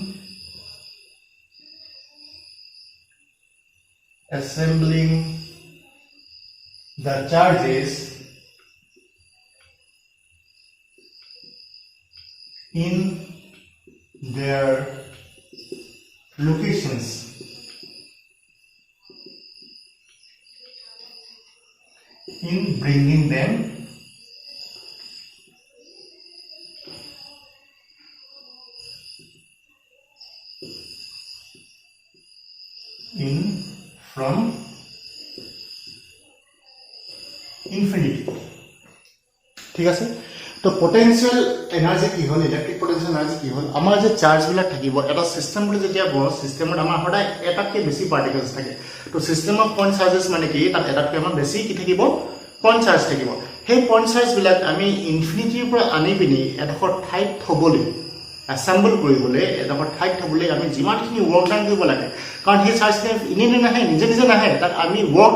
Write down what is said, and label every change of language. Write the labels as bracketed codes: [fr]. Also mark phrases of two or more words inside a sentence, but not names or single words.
[en] assembling the charges in their locations in bringing them in from infinity [as] ঠিক আছে তো [en] potential energy [as] কি হল [en] electric potential energy [as] কি হল আমাৰ যে চাৰ্জ বিলাক থাকিব এটা সিস্টেম বুলি যেতিয়া বল সিস্টেমত আমাৰ সদায় এটাতকে বেছি পাৰ্টিকলছ থাকে তো [en] system of point charges [as] মানে কি তাত এটাতকে আমাৰ বেছি কি থাকিব [en] point charge [as] থাকিব সেই [en] point charge [as] বিলাক আমি ইনফিনিটিৰ পৰা আনি পিনি এডোখৰ ঠাইত থবলৈ assemble কৰিবলৈ এডোখৰ ঠাইত থবলৈ আমি যিমানখিনি [en] work done [as] কৰিব লাগে কাৰণ সেই চাৰ্জখিনি ইনে নাহে নিজে নিজে নাহে তাক আমি ৱৰ্ক